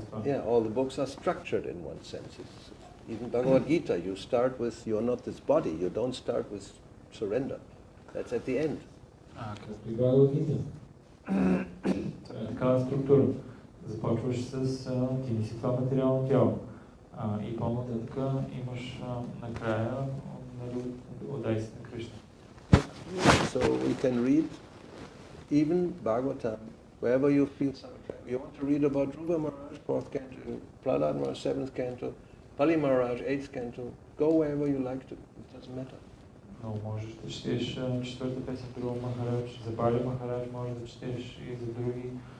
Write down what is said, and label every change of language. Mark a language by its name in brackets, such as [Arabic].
[English] Yeah, all the books are structured in one sense. Even Bhagavad Gita, you start with, you're not this body, you don't start with surrender. That's at the end. [Bulgarian] Както и Бхагавад Гита. Това е такава структура. Започваш с ти не си това материално тяло. И по-нататък имаш накрая отдай се на Кришна. [English] So we can read even Bhagavatam, wherever you feel some attraction. You want to read about Dhruva Maharaj, 4th canto, Prahlad Maharaj, 7th canto, Pali Maharaj, 8th canto, go wherever you like to, it doesn't matter. [Bulgarian] Но можеш да четеш четвърта песен Dhruva Maharaj, за Пали Махарадж можеш да четеш и за други.